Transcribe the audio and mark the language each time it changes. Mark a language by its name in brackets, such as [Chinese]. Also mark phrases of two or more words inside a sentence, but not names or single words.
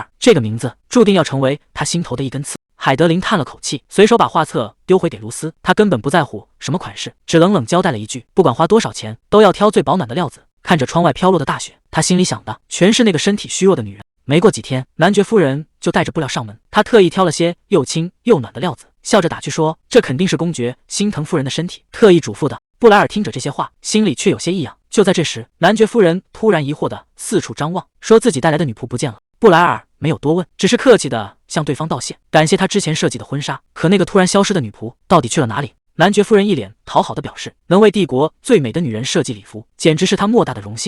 [Chinese] 這個名字注定要成為他心頭的一根刺。海德琳嘆了口氣，隨手把畫冊丟回給盧斯，他根本不在乎什麼款式，只冷冷交代了一句，不管花多少錢，都要挑最保暖的料子。看着窗外飄落的大雪，他心裡想的全是那個身體虛弱的女人。沒過幾天，男爵夫人就帶着布料上門，他特意挑了些又輕又暖的料子，笑着打趣說，這肯定是公爵心疼夫人的身體，特意囑咐的。布萊爾聽着這些話，心裡卻有些異樣。就在這時，男爵夫人突然疑惑的四處張望，說自己帶來的女僕不見了。布萊爾沒有多問，只是客氣地向對方道謝，感謝他之前設計的婚紗。可那個突然消失的女僕到底去了哪裡？男爵夫人一臉討好地表示，能為帝國最美的女人設計禮服，簡直是她莫大的榮幸。